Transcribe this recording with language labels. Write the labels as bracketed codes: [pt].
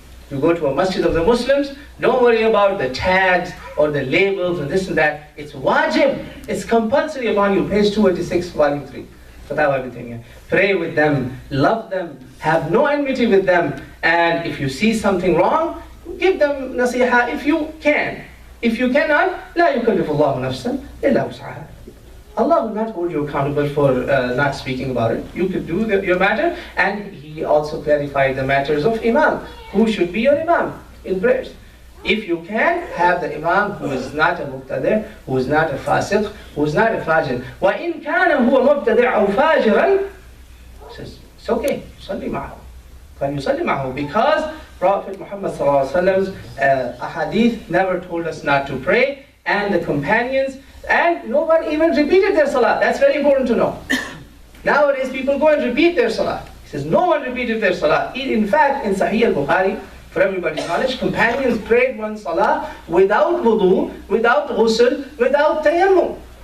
[en] You go to a masjid of the Muslims, don't worry about the tags or the labels and this and that. It's wajib, it's compulsory upon you. Page 286, volume 3. Fatawa Ibn Taymiyyah. Pray with them, love them, have no enmity with them, and if you see something wrong, give them nasiha if you can. If you cannot, [ar] لا يكلف الله نفسا إلا وسعها. [en] Allah will not hold you accountable for not speaking about it. You could do your matter, and he also clarified the matters of Imam. Who should be your Imam in prayers? If you can, have the Imam who is not a Mubtadi', who is not a Fasiq, who is not a Fajr. [ar] وَإِنْ كَانَ هُوَ مُبْتَدِعْ أَوْ فَاجِرًا, [en] says, it's okay, [ar] صلي معه. فَلْيُصَلِّ مَعَهُ. [en] Because Prophet Muhammad ﷺ's ahadith never told us not to pray, and the companions, and no one even repeated their salah. That's very important to know. Nowadays people go and repeat their salah. He says no one repeated their salah. In fact, in Sahih al-Bukhari, for everybody's knowledge, companions prayed one salah without wudu, without ghusl, without tayammum.